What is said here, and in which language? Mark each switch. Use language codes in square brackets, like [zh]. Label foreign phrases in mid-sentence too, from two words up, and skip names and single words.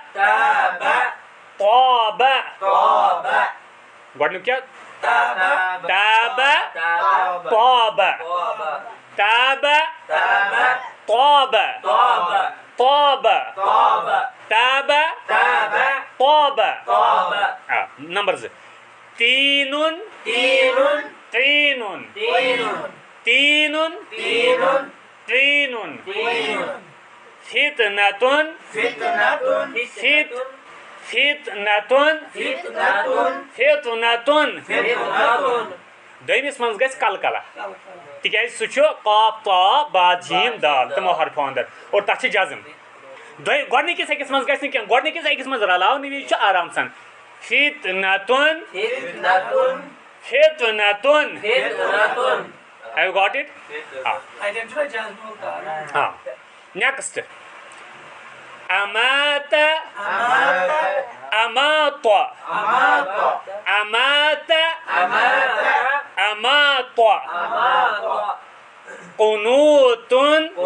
[ar] तौबा [ks] गो क्या [ar] تابا توبة تابا توبة توبة تابا توبة [hi] नंबर से [ar] تين تين تين تين تين فطنة فطنة فطنة فطنة [ks] दमिस मज गस कलकला तिकाज सह काफ ता बाद जीम दाल तमो हरफों अंदर और तथ जज्म गोडनिकिस अकिस मज गस क्या गोडनिकिस अकिस मज रलावन विज आराम सान फितनतुन [en] फितनतुन have you got it [ar] हाँ नेक्स्ट أمت أمت أمت أمت قنوت